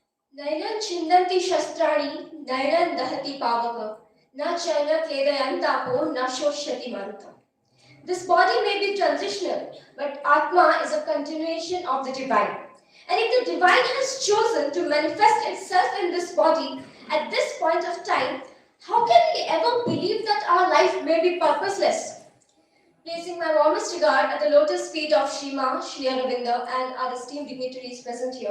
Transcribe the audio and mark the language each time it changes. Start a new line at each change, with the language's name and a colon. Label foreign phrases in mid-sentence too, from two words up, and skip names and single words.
Sanskrit: Nainan chindanti shastrani, nainan dahati pavaka, na chayna kledayantapo, na shoshyati maruta.
English: This body may be transitional, but Atma is a continuation of the divine. And if the divine has chosen to manifest itself in this body at this point of time, how can we ever believe that our life may be purposeless? Placing my warmest regard at the lotus feet of Shrima, Shri Aurobindo, and our esteemed dignitaries present here.